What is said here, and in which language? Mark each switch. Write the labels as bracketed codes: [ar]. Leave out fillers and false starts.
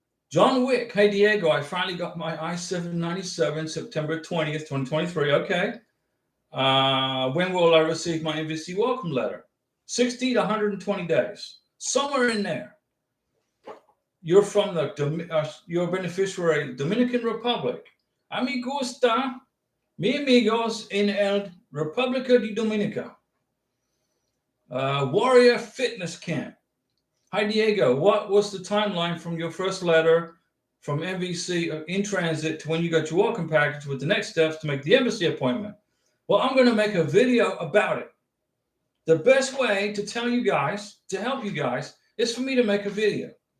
[en] John Wick, hey Diego, I finally got my I-797 September 20th, 2023. Okay. When will I receive my NVC welcome letter? 60 to 120 days. Somewhere in there. You're from your beneficiary, Dominican Republic. [es] A mí gusta, mi amigos en el República de Dominica. [en] Warrior Fitness Camp. Hi, Diego. What was the timeline from your first letter from MVC in transit to when you got your welcome package with the next steps to make the embassy appointment? Well, I'm going to make a video about it. The best way to tell you guys, to help you guys, is for me to make a video.